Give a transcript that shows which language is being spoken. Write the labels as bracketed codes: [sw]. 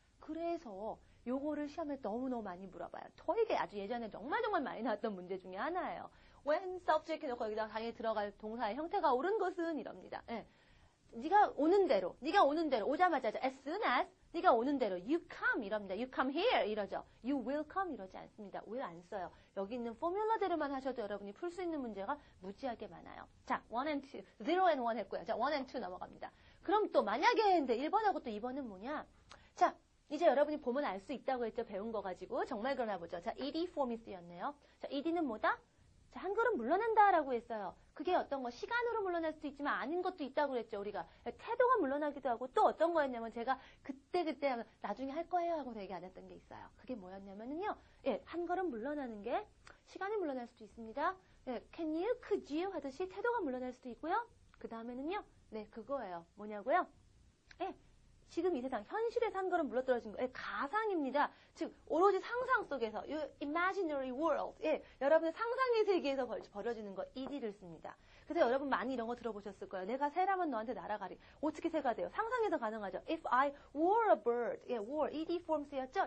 [ko] 그래서 요거를 시험에 너무너무 많이 물어봐요. 토익에 아주 예전에 정말 많이 나왔던 문제 중에 하나예요. when subject 해놓고 여기다 당연히 들어갈 동사의 형태가 옳은 것은 이럽니다. 네가 오는 대로 오자마자 as soon as 네가 오는 대로 you come 이럽니다. [en] you come here 이러죠. you will come 이러지 않습니다. [ko] will 안 써요. 여기 있는 포뮬러대로만 하셔도 여러분이 풀 수 있는 문제가 무지하게 많아요. 자, 1 and 2, 0 and 1 했고요. 자, 1 and 2 넘어갑니다. 그럼 또 만약에 했는데 1번하고 또 2번은 뭐냐? 자, 이제 여러분이 보면 알 수 있다고 했죠. 배운 거 가지고. 정말 그러나 보죠. 자, ed 폼이 쓰였네요. 자, ed는 뭐다? 자, 한 걸음 물러난다라고 했어요. 그게 어떤 거 시간으로 물러날 수도 있지만 아닌 것도 있다고 그랬죠. 우리가 태도가 물러나기도 하고 또 어떤 거였냐면 제가 그때 하면 나중에 할 거예요 하고 얘기 안 했던 게 있어요. 그게 뭐였냐면은요. 한 걸음 물러나는 게 시간이 물러날 수도 있습니다. can you, could you 하듯이 태도가 물러날 수도 있고요. 그 다음에는요. 그거예요. 뭐냐고요? 지금 이 세상, 현실에서 한 걸음 물러떨어진 거, 가상입니다. 즉, 오로지 상상 속에서, 이 imaginary world, 여러분의 상상의 세계에서 벌어지는 거, ed를 씁니다. 그래서 여러분 많이 이런 거 들어보셨을 거예요. 내가 새라면 너한테 날아가리. 어떻게 새가 돼요? 상상해서 가능하죠. [en] If I were a bird, were, ed form 쓰였죠?